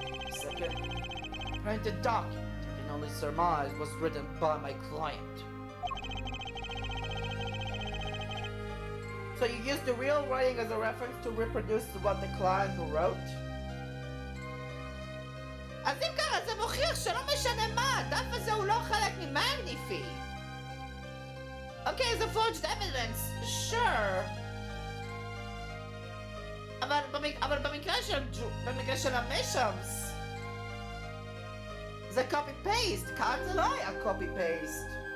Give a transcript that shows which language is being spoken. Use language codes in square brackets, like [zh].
[en] Second, a printed document I can only surmise was written by my client. So you used the real writing as a reference to reproduce what the client wrote? [he] אז אם ככה זה מוכיח שלא משנה מה, הדף הזה הוא לא חלק ממגניפי. [en] Okay, the forged evidence, sure. [he] אבל במקרה של המשאמס, זה copy paste, כאן זה לא היה copy paste.